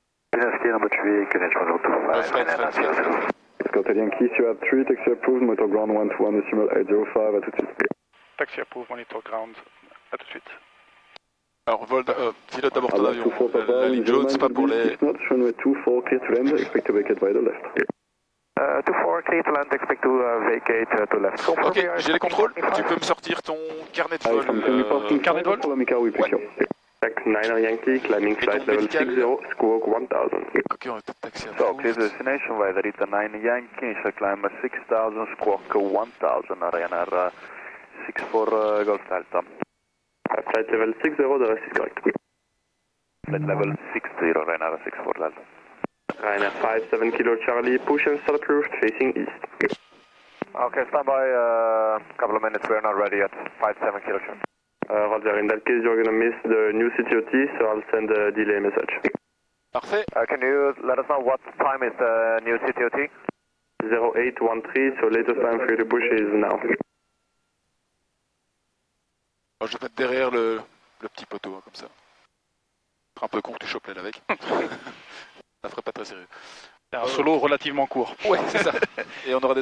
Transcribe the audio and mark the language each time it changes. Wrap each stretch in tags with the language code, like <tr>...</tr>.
<en>Business clear, number 3, KNH 1025, NN Sierra Zulu. Oscar Hotel Yankee, Sierra 3, taxi approved, motor ground 121, decimal 805,</en> <fr>à tout de suite.</fr> <en>Taxi approved, monitor ground,</en> <fr>à tout de suite. Alors, pilote d'abord ton avion. La ligne jaune, c'est pas pour les...</fr> <en>Runway 24, clear to land, expect to vacate by the left. 24, clear to land, expect to vacate to left.</en> <fr>Ok, j'ai les contrôles. Tu peux me sortir ton carnet de vol. Carnet de vol?</fr> <en>Tax 9 Yankee, climbing flight level 60, squawk 1000.</en> <fr>Ok, on va peut-être taxer</fr> <en>So, clear the destination, weather it's a 9 Yankee, so climb 6000, squawk 1000, Ryanair 64 Golf Delta. Flight level 60, the rest is correct. Flight level 60, Ryanair 64 Delta. Ryanair 57 Kilo Charlie, push and start approved, facing east. Okay, stand by, couple of minutes, we're not ready yet. 57 Kilo Charlie. Roger, in that case you're gonna miss the new CTOT, so I'll send a delay message.</en> <fr>Parfait.</fr> <en>Can you let us know what time is the new CTOT? 0813, so latest time for you to push is now.</en> <fr>Je vais te mettre derrière le petit poteau, hein, comme ça. Ce sera un peu con que tu chopes l'aile avec. Ça ferait pas très sérieux. C'est un solo relativement court. Ouais, c'est ça. Et on aura des...</fr>